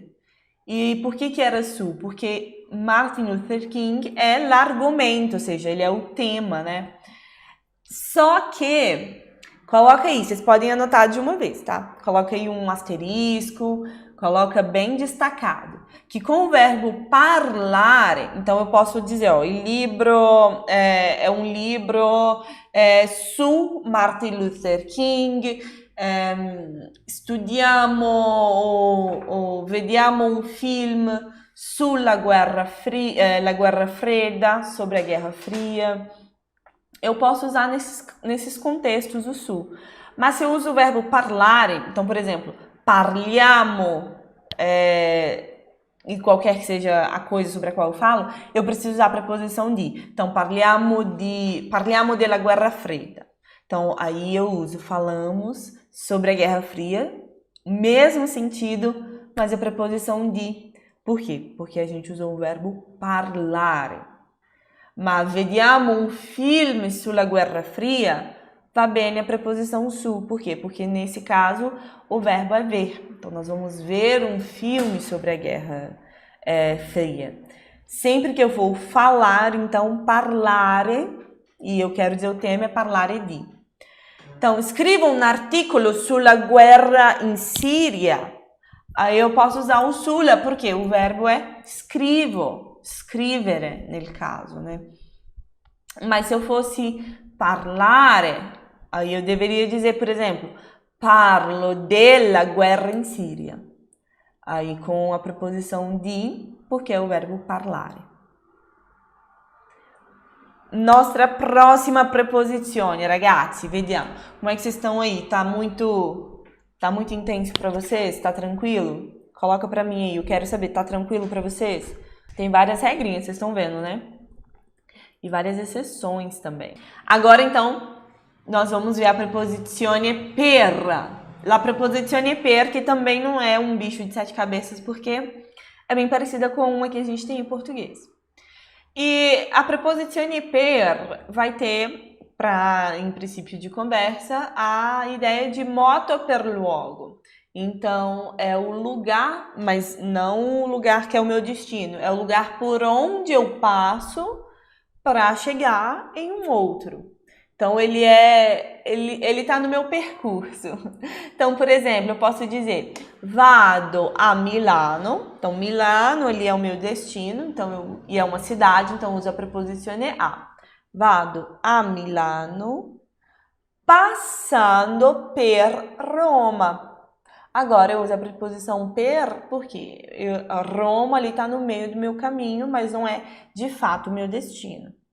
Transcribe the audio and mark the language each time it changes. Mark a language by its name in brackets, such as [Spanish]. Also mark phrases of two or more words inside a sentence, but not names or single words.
[Portuguese] E por que era su? Porque Martin Luther King é l'argumento, ou seja, ele é o tema, né? Só que, coloca aí, vocês podem anotar de uma vez, tá? Coloca aí um asterisco, coloca bem destacado, que com o verbo parlare, então eu posso dizer, ó, [Italian] il libro [Portuguese] é um livro [Italian] su Martin Luther King, studiamo o vediamo un film sulla guerra fredda, [Portuguese] sobre a Guerra Fria. Eu posso usar nesses contextos o su. Mas se eu uso o verbo parlare, então, por exemplo, parliamo, e qualquer que seja a coisa sobre a qual eu falo, eu preciso usar a preposição di. [Italian] Então, parliamo della Guerra Fredda. [Portuguese] Então, aí eu uso falamos sobre a Guerra Fria, mesmo sentido, mas a preposição di. Por quê? Porque a gente usou o verbo parlare. [Italian] Ma vediamo un film sulla Guerra Fria, va bene [Portuguese] a preposição su. Por quê? Porque nesse caso o verbo é ver. Então nós vamos ver um filme sobre a Guerra Fria. Sempre que eu vou falar, então parlare, e eu quero dizer o tema é [Italian] parlare di. [Portuguese] Então, escreva um artigo [Italian] sulla guerra in Síria. [Portuguese] Aí eu posso usar o sulla, porque o verbo é [Italian] scrivo, scrivere, [Portuguese] nel caso, né? Mas se eu fosse parlare, aí eu deveria dizer, por exemplo, [Italian] parlo della guerra in Síria. [Portuguese] Aí com a preposição di, porque é o verbo parlare. [Italian] Nostra prossima preposizione, ragazzi, vediamo. [Portuguese] Como é que vocês estão aí? Tá muito intenso para vocês? Tá tranquilo? Coloca para mim aí, eu quero saber, tá tranquilo para vocês? Tem várias regrinhas, vocês estão vendo, né? E várias exceções também. Agora, então, nós vamos ver a [Italian] preposizione per. La preposizione per, [Portuguese] que também não é um bicho de sete cabeças, porque é bem parecida com uma que a gente tem em português. E a [Italian] preposizione per [Portuguese] vai ter, em princípio de conversa, a ideia de [Italian] moto per luogo. [Portuguese] Então, é o lugar, mas não o lugar que é o meu destino, é o lugar por onde eu passo para chegar em um outro. Então, ele tá no meu percurso. Então, por exemplo, eu posso dizer, [Italian] vado a Milano. [Portuguese] Então, Milano, ele é o meu destino, então e é uma cidade, então uso a [Italian] preposizione a. Vado a Milano, passando per Roma. [Portuguese] Agora, eu uso a preposição per, porque Roma ali está no meio do meu caminho, mas não é, de fato, o meu destino.